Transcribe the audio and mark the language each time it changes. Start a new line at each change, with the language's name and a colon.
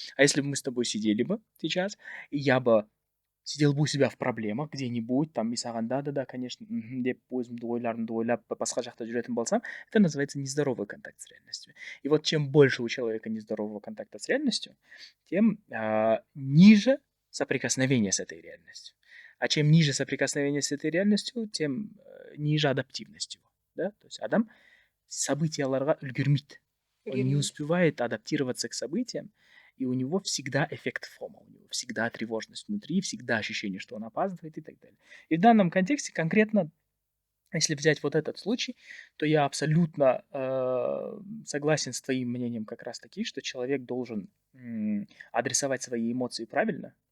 Russian: А если бы мы с тобой сидели бы сейчас, и я бы сидел бы у себя в проблемах где-нибудь, там, и
Kazakh: саған да,
Russian: конечно,
Kazakh: деп өзімді ойларымды ойлап, басқа жақта жүретін болсам,
Russian: это называется нездоровый контакт с реальностью. И вот чем больше у человека нездорового контакта с реальностью, тем ниже соприкосновение с этой реальностью. А чем ниже соприкосновение с этой реальностью, тем ниже адаптивность его. Да?
Kazakh: То есть адам событияларға үлгермейді.
Russian: Он не успевает адаптироваться к событиям, и у него всегда эффект фома, у него всегда тревожность внутри, всегда ощущение, что он опаздывает и так далее. И в данном контексте конкретно, если взять вот этот случай, то я абсолютно согласен с твоим мнением как раз таки, что человек должен адресовать свои эмоции правильно.